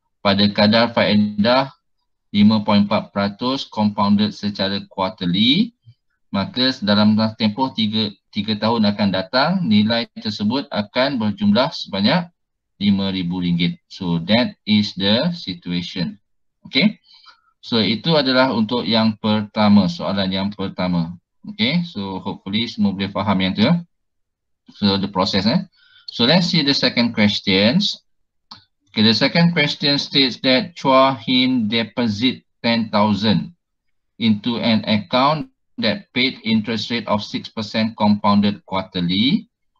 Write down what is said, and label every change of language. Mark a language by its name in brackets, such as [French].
[Malay] pada kadar faedah 5.4% compounded secara quarterly, maka dalam tempoh 3 tahun akan datang, nilai tersebut akan berjumlah sebanyak RM5,000. [English] So that is the situation. Okay. [Malay] So itu adalah untuk yang pertama, soalan yang pertama. [English] Okay. So hopefully [Malay] semua boleh faham yang tu. [English] So the process. So let's see the second questions. Okay, the second question states that Chua Hin deposit 10,000 into an account that paid interest rate of 6% compounded quarterly.